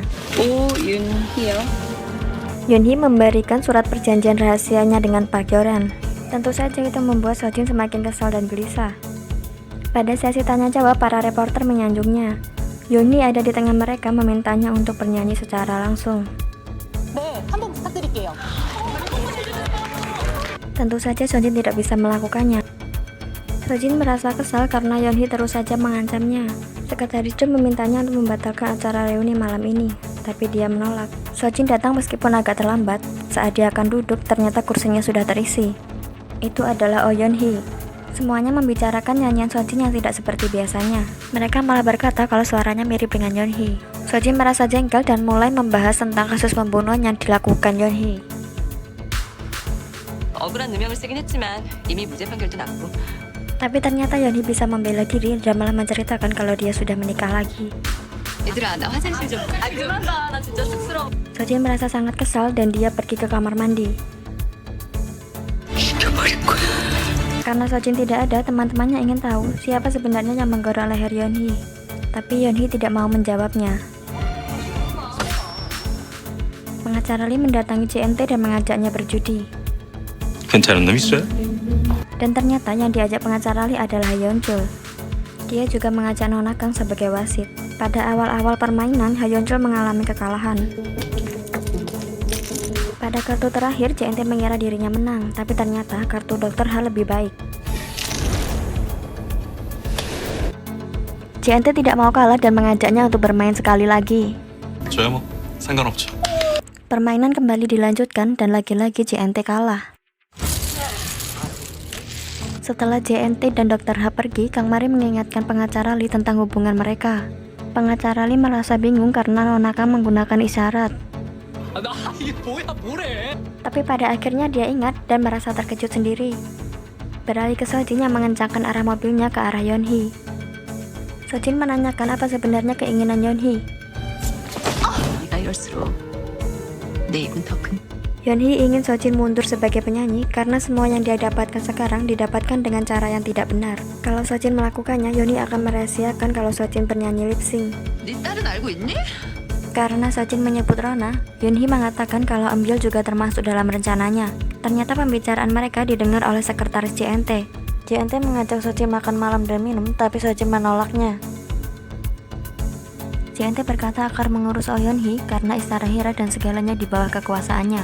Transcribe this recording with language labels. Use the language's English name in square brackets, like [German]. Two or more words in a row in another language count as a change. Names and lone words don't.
[Korean] 오윤희요? [Indonesian] Yeon-hee memberikan surat perjanjian rahasianya dengan Park Hyo-ran. Tentu saja itu membuat Sojin semakin kesal dan gelisah. Pada sesi tanya jawab, para reporter menyanjungnya. Yeon-hee ada di tengah mereka memintanya untuk bernyanyi secara langsung. [Korean] 네, 한번 부탁드릴게요. [Indonesian] Tentu saja Sojin tidak bisa melakukannya. Sojin merasa kesal karena Yeon-hee terus saja mengancamnya. Sekretaris Do memintanya untuk membatalkan acara reuni malam ini, tapi dia menolak. Sojin datang meskipun agak terlambat. Saat dia akan duduk, ternyata kursinya sudah terisi. Itu adalah Oh Yeon-hee. Semuanya membicarakan nyanyian Sojin yang tidak seperti biasanya. Mereka malah berkata kalau suaranya mirip dengan Yeon-hee. Sojin merasa jengkel dan mulai membahas tentang kasus pembunuhan yang dilakukan Yeon-hee. [Korean] 억울한 누명을 쓰긴 했지만 이미 무죄 판결도 났고. [Indonesian] Tapi ternyata Yeon-hee bisa membela diri dan malah menceritakan kalau dia sudah menikah lagi. [Korean] 얘들아, 나 화장실 좀. 그만 가. 나 진짜 쑥스러워. [Indonesian] Sojin merasa sangat kesal dan dia pergi ke kamar mandi. [Korean] 죽여버릴 거야. [Indonesian] Karena Sojin tidak ada, teman-temannya ingin tahu siapa sebenarnya yang menggorok leher Yeon-hee. Tapi Yeon-hee tidak mau menjawabnya. Pengacara Lee mendatangi JNT dan mengajaknya berjudi. [Korean] 괜찮은 놈 있어요? [Indonesian] Dan ternyata yang diajak pengacara Lee adalah Yeonchul. Dia juga mengajak Nona Kang sebagai wasit. Pada awal-awal permainan, Yeonchul mengalami kekalahan. Pada kartu terakhir, JNT mengira dirinya menang, tapi ternyata kartu Dr. Ha lebih baik. JNT tidak mau kalah dan mengajaknya untuk bermain sekali lagi. [Korean] 저야 뭐 상관없죠. [Indonesian] Permainan kembali dilanjutkan dan lagi-lagi JNT kalah. Setelah JNT dan Dr. H pergi, Kang Mari mengingatkan pengacara Lee tentang hubungan mereka. Pengacara Lee merasa bingung karena Nona Kang menggunakan isyarat. Tapi pada akhirnya dia ingat dan merasa terkejut sendiri. Beralih ke Sojin yang mengencangkan arah mobilnya ke arah Yeon-hee. Sojin menanyakan apa sebenarnya keinginan Yeonhee. [Korean] 네가 이럴수록 내 입은 더 큰. [Indonesian] Yeonhee ingin Sojin mundur sebagai penyanyi karena semua yang dia dapatkan sekarang didapatkan dengan cara yang tidak benar. Kalau Sojin melakukannya, Yeonhee akan merahasiakan kalau Sojin bernyanyi [English] lip sync. [Korean] 네 딸은 알고 있니? [Indonesian] Karena Sojin menyebut Rona, Yeonhee mengatakan kalau Eumbil juga termasuk dalam rencananya. Ternyata pembicaraan mereka didengar oleh sekretaris JNT. JNT mengajak Sojin makan malam dan minum, tapi Sojin menolaknya. JNT berkata akan mengurus Oh Yeonhee karena istana Hira dan segalanya di bawah kekuasaannya.